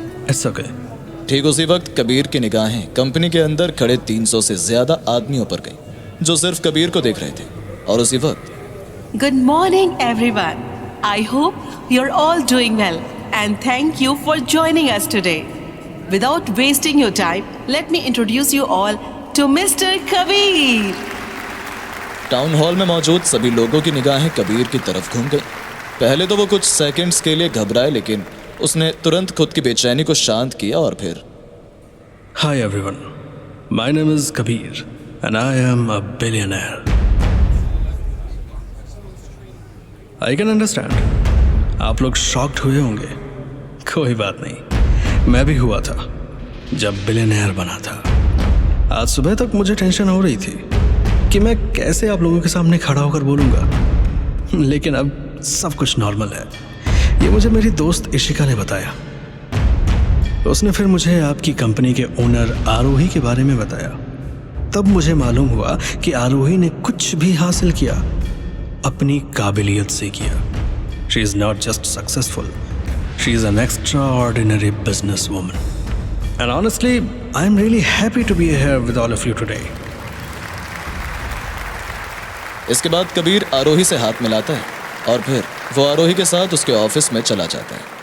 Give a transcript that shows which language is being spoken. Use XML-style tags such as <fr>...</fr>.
<en>It's okay.</en> <hi>ठीक उसी वक्त कबीर की निगाहें कंपनी के अंदर खड़े 300 से ज्यादा आदमियों पर गई, जो सिर्फ कबीर को देख रहे थे। और उसी वक्त</hi> <en>Good morning everyone. I hope you are all doing well and thank you for joining us today. Without wasting your time, let me introduce you all to Mr. Kabir.</en> <hi>Town hall में मौजूद सभी लोगों की निगाहें कबीर की तरफ घूम गई। पहले तो वो कुछ सेकंड्स के लिए घबराए, लेकिन उसने तुरंत खुद की बेचैनी को शांत किया और फिर</hi> <en>Hi everyone, my name is Kabir and I am a billionaire. I can understand.</en> <hi>आप लोग शॉक्ड हुए होंगे। कोई बात नहीं, मैं भी हुआ था जब बिलियनेयर बना था। आज सुबह तक मुझे टेंशन हो रही थी कि मैं कैसे आप लोगों के सामने खड़ा होकर बोलूँगा, लेकिन अब सब कुछ नॉर्मल है। ये मुझे मेरी दोस्त इशिका ने बताया। उसने फिर मुझे आपकी कंपनी के ओनर आरोही के बारे में बताया। तब मुझे मालूम हुआ कि आरोही ने कुछ भी हासिल किया अपनी काबिलियत से किया।</hi> <en>She is not just successful, she is an extraordinary businesswoman. And honestly, I am really happy to be here with all of you today.</en> <hi>इसके बाद कबीर आरोही से हाथ मिलाता है और फिर वो आरोही के साथ उसके ऑफिस में चला जाता है।</hi>